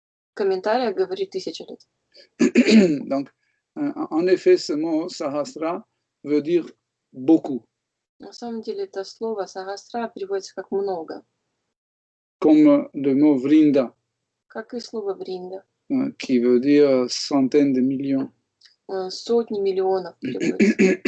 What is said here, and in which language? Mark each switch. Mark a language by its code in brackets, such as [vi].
[ru] в комментариях говорит 1000 лет. [fr] Donc, en effet, ce mot Sahasra veut dire beaucoup, [ru] На самом деле это слово сахасра переводится как много, [fr] comme le mot Vrinda, [ru] как и слово вринда. [fr] qui veut dire centaines de millions. [ru] Сотни миллионов переводится.